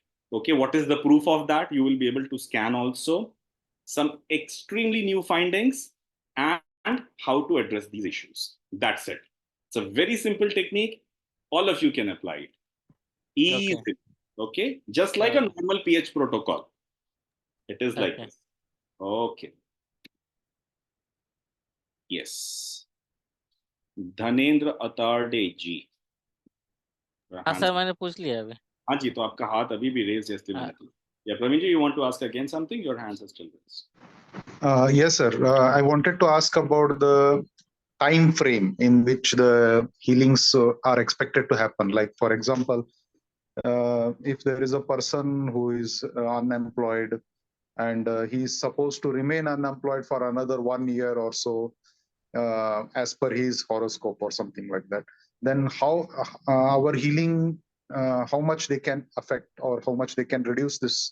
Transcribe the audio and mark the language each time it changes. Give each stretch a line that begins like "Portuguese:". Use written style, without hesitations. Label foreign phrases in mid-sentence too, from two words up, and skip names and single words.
English: Okay, what is the proof of that? You will be able to scan also some extremely new findings and how to address these issues. That's it. It's a very simple technique. All of you can apply it. Easy. Okay. Just like a normal pH protocol. It is like this. Okay. Yes. Dhanendra Atarde ji.
Hindi: हाँ सर, मैंने पूछ लिया अभी. हाँ जी, तो आपका हाथ अभी भी रेज जैसे मैंने किया.
English: Yeah, Praveen ji, you want to ask again something? Your hands are still raised. Yes, sir. I wanted to ask about the time frame in which the healings are expected to happen. Like, for example, if there is a person who is unemployed and he is supposed to remain unemployed for another 1 year or so, as per his horoscope or something like that, then how our healing, how much they can affect or how much they can reduce this